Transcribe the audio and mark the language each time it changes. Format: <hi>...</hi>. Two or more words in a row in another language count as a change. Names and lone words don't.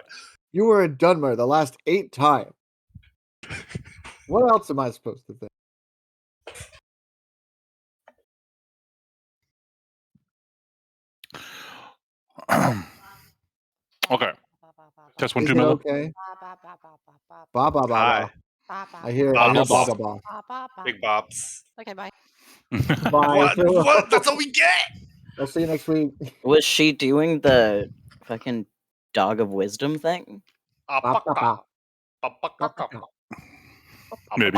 <en>You were in Dunmer the last 8 times. What else am I supposed to think? Okay. Test one, Is two, it Mello. okay? Ba ba ba Hi. ba. I hear Ba, ba ba, ba ba. Big Bobs. Okay, bye. Bye. What? That's all we get? I'll see you next week. Was she doing the fucking Dog of Wisdom thing? Ba, ba, ba. Maybe.</en>